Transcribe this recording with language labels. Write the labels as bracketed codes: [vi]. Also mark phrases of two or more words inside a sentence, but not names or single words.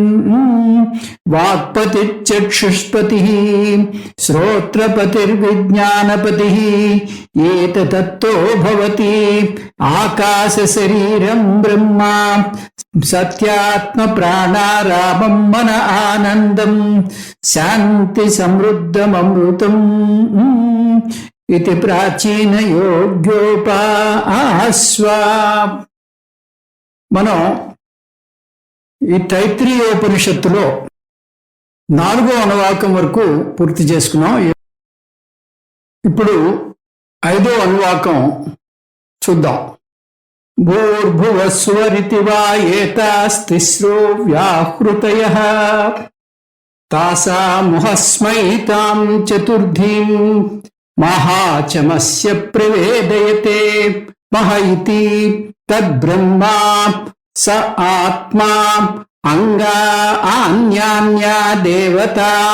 [sa] वाक्पतिश्चक्षुष्पतिः श्रोत्रपतिर्विज्ञानपतिः एतत्तत्तो भवति आकाशशरीरं ब्रह्मा सत्यात्मप्राणारामं मन आनन्दं शान्ति समृद्धममृतम् इति प्राचीन योग्योपास्वा। [te] మనం ఈ తైత్రీయోపనిషత్తులో 4వ అనువాకం వరకు పూర్తి చేసుకున్నాం. ఇప్పుడు 5వ అనువాకం చూద్దాం. [sa] భూర్భువస్వరితి వా ఏతాస్తిస్రో వ్యాహృతయః తాసాముహస్మైతాం చతుర్థీం మహాచమస్య ప్రవేదయతే మహ ఇతి తద్బ్రహ్మా స ఆత్మా అంగా అన్యాన్యా దేవతా